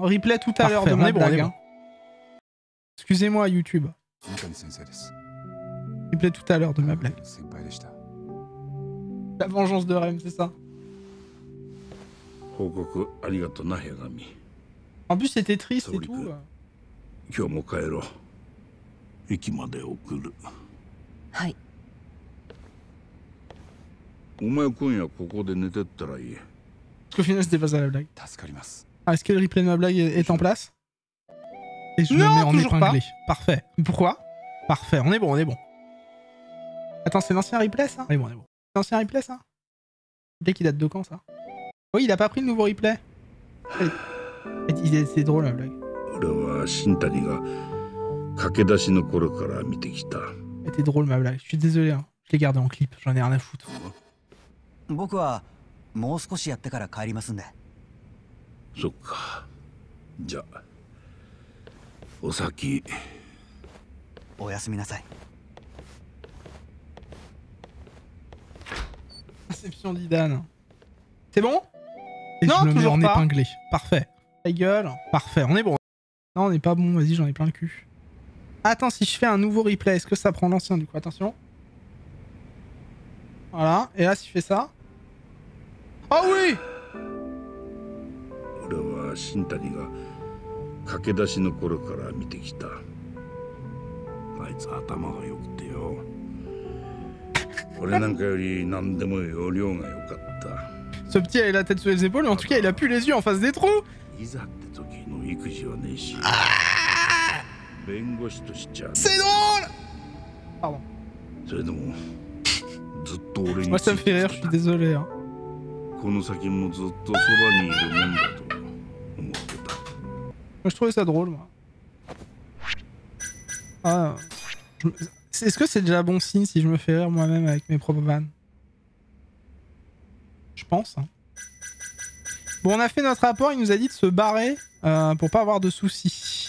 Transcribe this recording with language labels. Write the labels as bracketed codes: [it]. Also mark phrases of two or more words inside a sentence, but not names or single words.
[fr] Replay tout à l'heure de ma blague. Bon. Excusez-moi YouTube. Replay tout à l'heure de ma blague. La vengeance de Rem, c'est ça. En plus c'était triste et tout. [ja] 今日も帰ろう。駅まで送る。はい。お前今夜ここで寝てったらいい。 [fr] Parce qu'au final c'était pas ça la blague. Ah, est-ce que le replay de ma blague est en place? Et je le mets en épinglé. Parfait. Pourquoi? Parfait, on est bon, on est bon. Attends, c'est l'ancien replay ça? On est bon, on est bon. C'est l'ancien replay ça? Replay qui date de quand ça? Oui, il a pas pris le nouveau replay. C'est drôle la blague. C'était drôle ma blague. Je suis désolé, hein. Je l'ai gardé en clip. J'en ai rien à foutre. [ja] 僕はもう少しやってから帰りますんで。そっか。じゃあお先。おやすみなさい。 [fr] Inception d'Idan. C'est bon? Et non, je le mets en épinglé. Parfait. Ta gueule. Parfait, on est bon. Non, on n'est pas bon. Vas-y, j'en ai plein le cul. Attends, si je fais un nouveau replay, est-ce que ça prend l'ancien du coup? Attention. Voilà. Et là, si je fais ça. Oh oui! [ja] 俺は新谷が駆け出しの頃から見てきた。あいつ頭が良くてよ。俺なんかより何でも容量が良かった。 [fr] Ce petit a la tête sur les épaules, mais en tout cas, il a plus les yeux en face des trous. [ja] いざって時の育児はねえし。弁護士としちゃ。 [fr] C'est drôle! Pardon. [ja] それでもずっと俺に。 [fr] Moi, ça me fait rire, je suis désolé. Hein. [ja] この先もずっとそばにいるもんだと思ってた。 [fr] Moi, je trouvais ça drôle, moi. Ah, Est-ce que c'est déjà bon signe si je me fais rire moi-même avec mes propres vannes? Je pense. Bon, on a fait notre rapport, il nous a dit de se barrer pour pas avoir de soucis.